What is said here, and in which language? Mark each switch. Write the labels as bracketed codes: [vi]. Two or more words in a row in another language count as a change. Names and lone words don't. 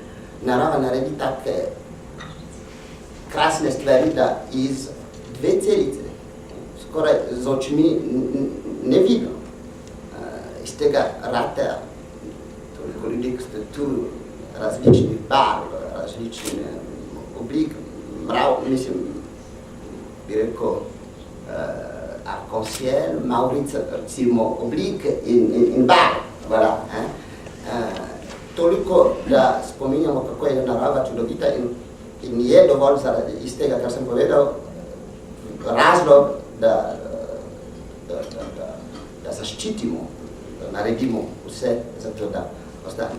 [sl] Narava naredi take krasne stvari, da iz dve celice, skoraj z očmi ne vidim, iz tega rata, toliko ljudi, ki ste tu, različnih barv, različnih oblik, mrav, mislim, bi rekel, [fr] arc-en-ciel, Maurice, [sl] recimo, oblik in barv, voilà. Toliko, da spominjamo, kako je narava čudovita in je dovolj zaradi iz tega, kar sem povedal, razlog, da zaščitimo, da naredimo vse za to, da ostane.